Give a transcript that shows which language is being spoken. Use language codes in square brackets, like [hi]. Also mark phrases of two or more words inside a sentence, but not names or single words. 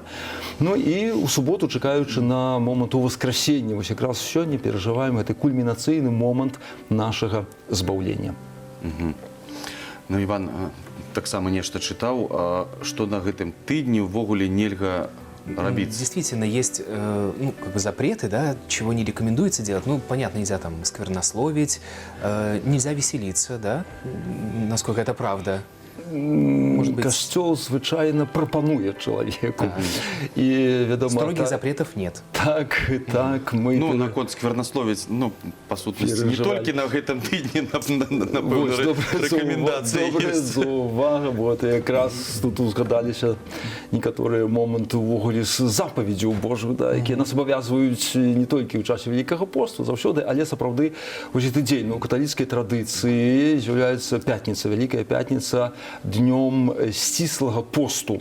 [be] Ну і ў суботу, чакаючы на момант уваскрасення, вось якраз сёння перажываем гэты кульмінацыйны момант нашага збаўлення. Ну, Іван таксама нешта чытаў, што на гэтым тыдні ўвогуле нельга робить. [ru] Действительно, есть запреты, да, чего не рекомендуется делать. Ну, понятно, нельзя там сквернословить, нельзя веселиться, да, насколько это правда. Может быть... [be] Касцёл звычайна прапануе чалавеку. І, вядома, [ru] строгих запретов нет. [be] Так, мы... Ну, наконт сквернословіць, ну, па сутнасці, не толькі на гэтым тыдні, напэўна, рэкамендацыі ёсць. Добрая увага, бо якраз тут узгадаліся некаторыя моманты ўвогуле з запаведзяў Божых, якія нас абавязваюць не толькі ў часе Вялікага посту, заўсёды, але сапраўды вось гэты дзень у каталіцкай традыцыі з'яўляецца пятніца, Вялікая пятніца, днём сціслага посту.